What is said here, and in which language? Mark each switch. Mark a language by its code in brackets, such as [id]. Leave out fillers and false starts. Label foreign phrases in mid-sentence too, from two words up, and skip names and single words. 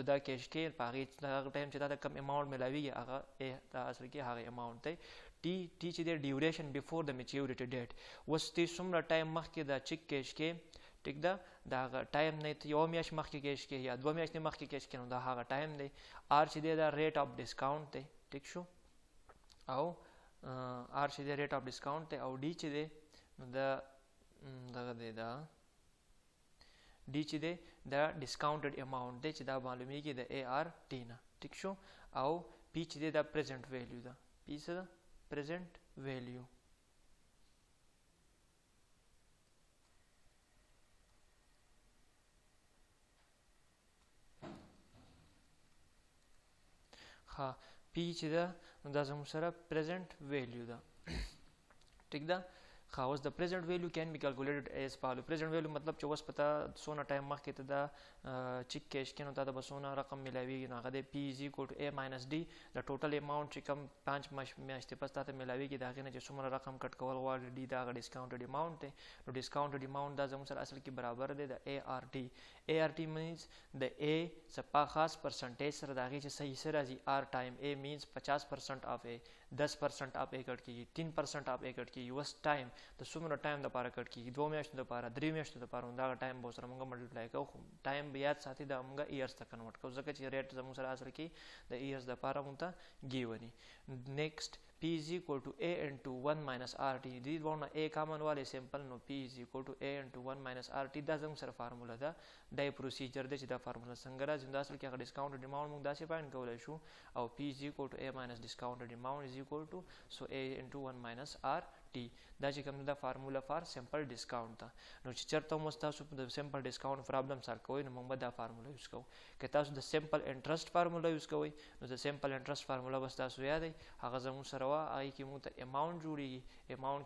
[ps] دا کیش کې په هغې هغه ټایم چې تا ته کم اماونټ میلاویږي هغه A دا اصل کې هغه اماونټ دی टी چې دی [en] duration before [ps] د [en] maturity date [ps] اوس تی څومره ټایم مخکې دا چیک کیش کې ټیک ده د هغه ټایم نه یو میاشت مخکې کیش کې یا 2 میاشتې مخکې کیش کې نو دا هغه ټایم دی آر چې دی دا [en] rate of discount [ps] دی ټیک شو او آر چې دی [en] rate of discount [ps] دی او ډي چې دی نو دا دغه دی دا ډي چې دی دا [en] discounted amount [ps] دی چې دا معلومیږي د اے آر ټي نه ټیک شو او پی چې دی دا [en] present value [ps] ده پی څه ده [en] present value [ps] ها پی چې ده نو دا زموږ سره [en] present value [ps] ده ٹھیک ده ها اوس د [en] present value can be calculated as follow present value [ps] مطلب چې اوس پته څونه ټایم مخکې ته دا چیک کیش کې نو تا ته به څونه رقم میلاویږي نو هغه دی [en] P is equal to A minus D [ps] د ټوټل اماونټ چې کوم 5 میاشتې پس تا ته میلاویږي د هغې نه چې څومره رقم کټ کول غواړي ډي دا هغه [en] discounted amount [ps] دی نو [en] discounted amount [ps] دا زموږ سره اصل کې برابر دی د ART [en] ART means [ps] د A څخه خاص پرسنټیج سره د هغې چې صحیح سره راځي [en] R time A means 50% of A 10% of A [ps] کټ کېږي [en] 3% of A [ps] کټ کېږي اوس ټایم د څومره ټایم دپاره کټ کېږي 2 میاشتو دپاره 3 میاشتو دپاره نو دغه ټایم به ورسره مونږ ملټیپلای کوو خو ټایم به یاد ساتي دا مونږ ایرز ته کنورټ کوو ځکه چې ریټ زموږ سره اصل کې د ایرز دپاره مونږ ته ګیوني [en] next P is equal to A into 1 minus RT [ps] دې دواړو نه A [en] common value simple [ps] نو [en] P is equal to A into 1 minus RT [ps] دا زموږ سره فارموله ده دا یې پروسیجر دی چې دا فارموله څنګه راځي نو دا اصل کې هغه [en] discounted amount [ps] مونږ داسې فایند کولی شو او [en] P is equal to A minus discounted amount is equal to so A into 1 minus RT [ps] دا چې کوم دا [en] formula for simple discount [ps] ده نو چې چېرته مو تاسو د [en] simple discount problem solve [ps] کوئ نو موږ به دا [en] formula use [ps] کوو که تاسو د [en] simple interest formula use [ps] کوئ نو د [en] simple interest formula [ps] به تاسو یادئ هغه زموږ سره وه هغې کې موږ ته اماونټ جوړېږي اماونټ